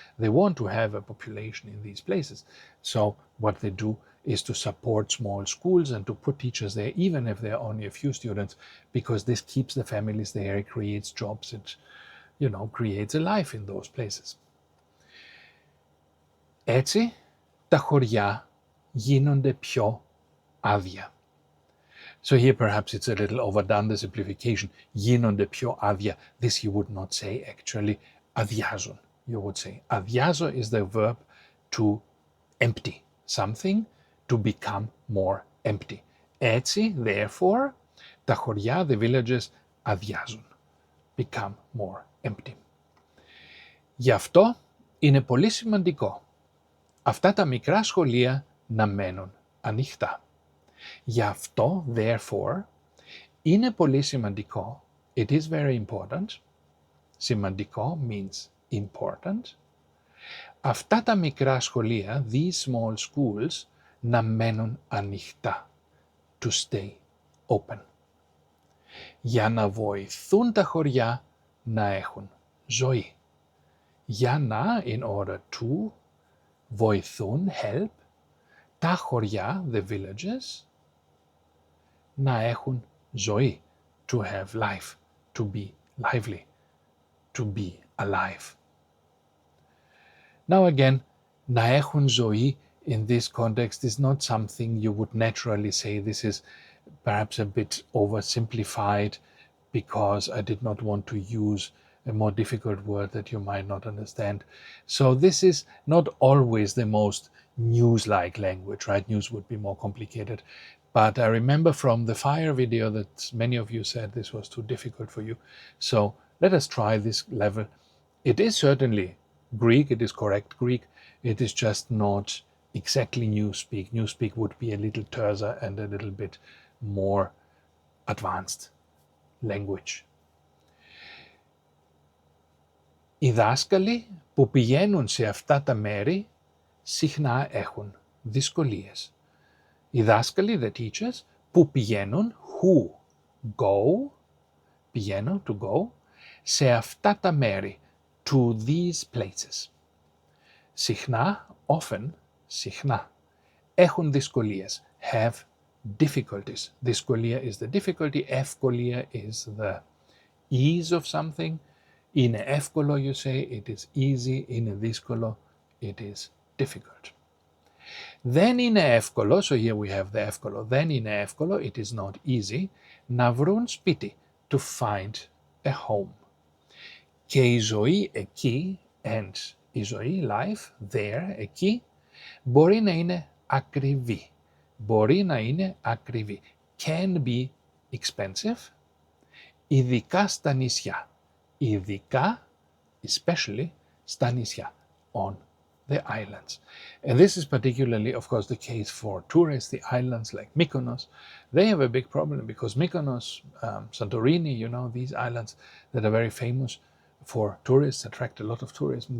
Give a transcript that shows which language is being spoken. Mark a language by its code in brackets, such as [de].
[en] They want to have a population in these places. So what they do is to support small schools and to put teachers there, even if there are only a few students, because this keeps the families there, it creates jobs, it, creates a life in those places. [el] Έτσι, τα χωριά γίνονται πιο άδεια. [en] So here perhaps it's a little overdone, the simplification. [el] Γίνονται πιο άδεια. [en] This you would not say actually. [el] Αδειάζουν. [en] You would say. [el] Αδειάζω [en] is the verb to empty something, to become more empty. [el] Έτσι, [en] therefore, [el] τα χωριά, [en] the villages, [el] αδειάζουν. [en] Become more empty. [el] Γι' αυτό είναι πολύ σημαντικό αυτά τα μικρά σχολεία να μένουν ανοιχτά. Γι' αυτό, [en] therefore, [el] είναι πολύ σημαντικό, [en] it is very important, σημαντικό means important, [el] αυτά τα μικρά σχολεία, [en] these small schools, [el] να μένουν ανοιχτά, [en] to stay open, [el] για να βοηθούν τα χωριά να έχουν ζωή. Για να, [en] in order to, [el] βοηθούν, [en] help, [el] τα χωριά, [en] the villages, [el] να έχουν ζωή, [en] to have life, to be lively, to be alive. Now again, [el] να έχουν ζωή [en] in this context is not something you would naturally say. This is perhaps a bit oversimplified because I did not want to use a more difficult word that you might not understand. So this is not always the most news-like language, right? News would be more complicated. But I remember from the fire video that many of you said this was too difficult for you. So let us try this level. It is certainly Greek, it is correct Greek. It is just not exactly Newspeak. Newspeak would be a little terser and a little bit more advanced language. [el] Οι δάσκαλοι που πηγαίνουν σε αυτά τα μέρη συχνά έχουν δυσκολίες. Οι δάσκαλοι, [en] the teachers, [el] που πηγαίνουν, [en] who go, [el] πηγαίνουν, [en] to go, [el] σε αυτά τα μέρη, [en] to these places. [el] Συχνά, [en] often, [el] συχνά, έχουν δυσκολίες, [en] have difficulties. [el] Δυσκολία [en] is the difficulty, [el] ευκολία [en] is the ease of something. [el] Είναι εύκολο, [en] you say, it is easy. [el] Είναι δύσκολο, [en] it is difficult. [el] Δεν είναι εύκολο, [en] so here we have the εύκολο. [el] Δεν είναι εύκολο, [en] it is not easy, [el] να βρουν σπίτι, [en] to find a home. [el] Και η ζωή εκεί, [en] and [el] η ζωή, [en] life, there, [el] εκεί, μπορεί να είναι ακριβή. Μπορεί να είναι ακριβή. [en] Can be expensive, [el] ειδικά στα νησιά. Ειδικά, [en] especially, [el] στα νησιά, [en] on the islands. And this is particularly, of course, the case for tourists. The islands like Mykonos, they have a big problem because Mykonos, Santorini, these islands that are very famous for tourists, attract a lot of tourism.